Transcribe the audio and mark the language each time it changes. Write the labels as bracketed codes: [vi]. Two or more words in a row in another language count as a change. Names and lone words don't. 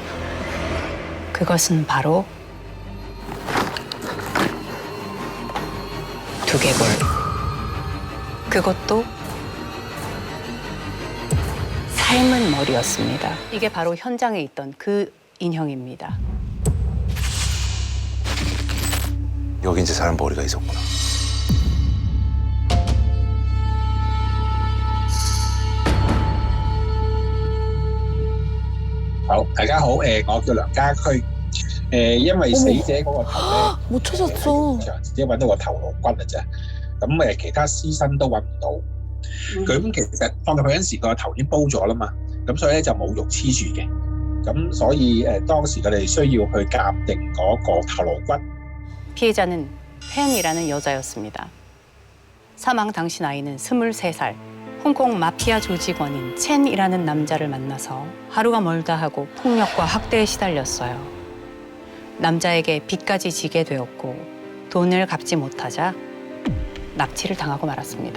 [ko] 그것은 바로 두개골. 그것도 삶은 머리였습니다. 이게 바로 현장에 있던 그 인형입니다. 여기 이제 사람 머리가 있었구나. [yue] 好，大家好，我叫梁家駒，因為死者嗰個頭咧， [ko] 못 찾았어. [yue] 只揾到個頭顱骨嘅啫，咁其他屍身都揾唔到。咁其實放入去嗰陣時個頭已經煲咗啦嘛，咁所以咧就冇肉黐住嘅，咁所以當時佢哋需要去鑑定嗰個頭顱骨。 [ko] 피해자는 펜이라는 여자였습니다. 사망 당시 나이는 23살. 홍콩 마피아 조직원인 첸이라는 남자를 만나서 하루가 멀다 하고 폭력과 학대에 시달렸어요. 남자에게 빚까지 지게 되었고 돈을 갚지 못하자 납치를 당하고 말았습니다.